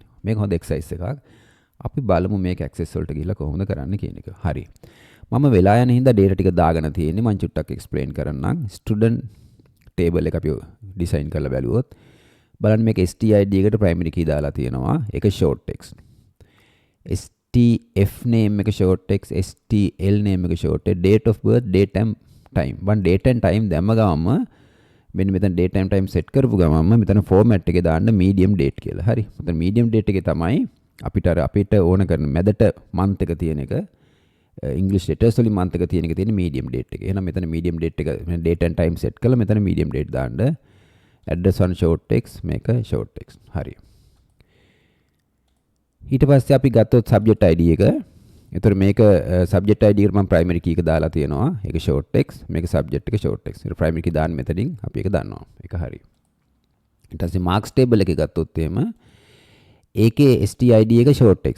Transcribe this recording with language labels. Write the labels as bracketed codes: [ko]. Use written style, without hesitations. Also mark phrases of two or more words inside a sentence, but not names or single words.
[si] මේක හොඳ exercise එකක්. අපි බලමු මේක access වලට ගිහිල්ලා කොහොමද කරන්න කියන එක. හරි. මම වෙලා යන හින්දා data ටික දාගෙන තියෙන්නේ. මම චුට්ටක් explain කරන්නම්. [en] student table [si] එක අපි design කරලා බැලුවොත් බලන්න මේක STID එකට [en] primary key [si] දාලා තියෙනවා. [en] ඒක short text. STF name එක short text, STL name එක short text, date of birth, date and time. [si] වන් [en] date and time [si] දැම්ම ගමම මෙන්න මෙතන [en] date and time [si] set කරපු ගමම මෙතන format එකේ දාන්න [en] medium date [si] කියලා. හරි. මෙතන [en] medium date [si] එකේ තමයි අපිට ඕන කරන මැදට month එක තියෙන එක [en] English letters [si] වලින් month එක තියෙන එක තියෙන [en] medium date [si] එක. එහෙනම් මෙතන [en] medium date [si] එක [en] date and time [si] set කරලා මෙතන [en] medium date [si] දාන්න. [en] address on short text මේක short text. හරි. [si] ඊට පස්සේ අපි ගත්තොත් [en] subject ID [si] එක. ඒතර මේක [en] subject ID [si] එකට මම [en] primary key [si] එක දාලා තියෙනවා. ඒක [en] short text. [si] මේක subject එක [en] short text. [si] ඒක [en] primary key [si] දාන්න මෙතනින් අපි ඒක දන්නවා. ඒක හරි. ඊට පස්සේ [en] marks table [si] එකේ ගත්තොත් එහෙම ඒකේ STID එක [en] short text.